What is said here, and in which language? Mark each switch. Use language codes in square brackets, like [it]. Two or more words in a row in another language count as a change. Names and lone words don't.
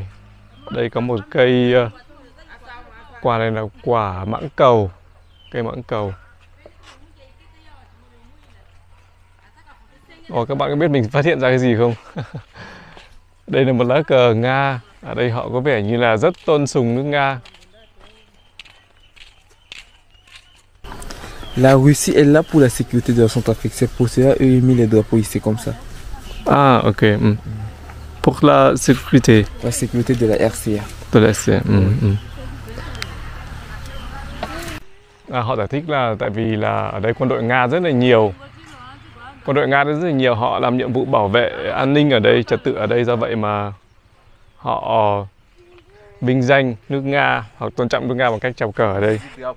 [vi] Đây có một cây quả này là quả mãng cầu, cây mãng cầu. Các bạn có biết mình phát hiện ra cái gì không? Đây là một lá cờ Nga. Ở đây họ có vẻ như là rất tôn sùng nước Nga. [fr] La Russie est là pour la sécurité de la Centrafrique. C'est pour cela eux ils mis les drapeaux ici comme ça. Ah, ok. Pour la sécurité. La sécurité de la RCA. De la RCA. [vi] Họ giải thích là tại vì là ở đây quân đội Nga rất là nhiều. Quân đội Nga rất là nhiều, họ làm nhiệm vụ bảo vệ an ninh ở đây, trật tự ở đây, do vậy mà họ vinh danh nước Nga hoặc tôn trọng nước Nga bằng cách treo cờ ở đây.